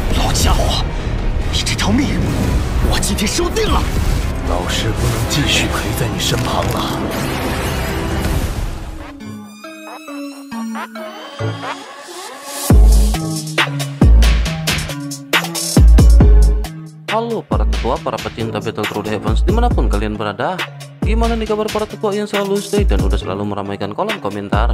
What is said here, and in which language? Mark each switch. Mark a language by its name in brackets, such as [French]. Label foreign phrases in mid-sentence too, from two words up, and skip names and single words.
[Chinese] 家伙，你这条命，我今天收定了。老师不能继续陪在你身旁了。 [Indonesian] Halo para tetua, para pecinta Battleground Heavens dimanapun kalian berada. Gimana nih kabar para tetua yang selalu stay dan udah selalu meramaikan kolom komentar?